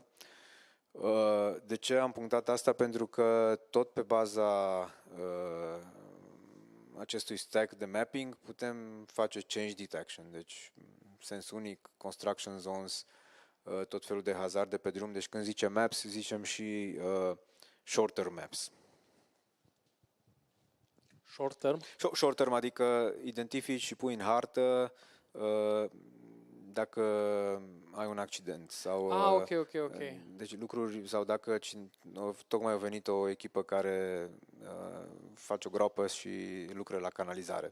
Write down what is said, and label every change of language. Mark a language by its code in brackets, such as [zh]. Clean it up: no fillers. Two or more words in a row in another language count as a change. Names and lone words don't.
[ro] De ce am punctat asta? Pentru că tot pe baza acestui stack de mapping putem face [en] change detection, [ro] deci sens unic, [en] construction zones, [ro] tot felul de hazarde pe drum. Deci când zicem maps, zicem și [en] short-term maps. [ro] Short-term? Short-term, adică identifici și pui în hartă dacă ai un accident sau ok. deci lucruri sau dacă tocmai a venit o echipă care face o groapă și lucră la canalizare.